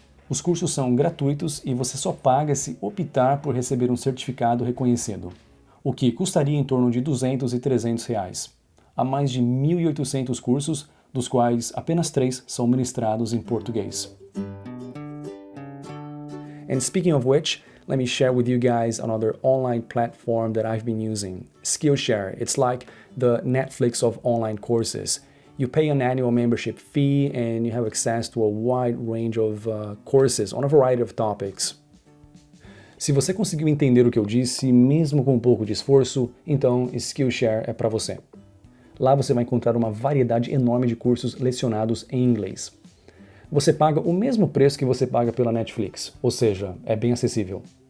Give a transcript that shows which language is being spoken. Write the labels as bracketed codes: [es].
[pt] Os cursos são gratuitos e você só paga se optar por receber um certificado reconhecido, o que custaria em torno de R$200 e R$300. Há mais de 1.800 cursos, dos quais apenas 3 são ministrados em português. [en] And speaking of which, let me share with you guys another online platform that I've been using, Skillshare. It's like the Netflix of online courses. You pay an annual membership fee and you have access to a wide range of courses on a variety of topics. [pt] Se você conseguiu entender o que eu disse, mesmo com um pouco de esforço, então Skillshare é para você. Lá você vai encontrar uma variedade enorme de cursos lecionados em inglês. Você paga o mesmo preço que você paga pela Netflix, ou seja, é bem acessível.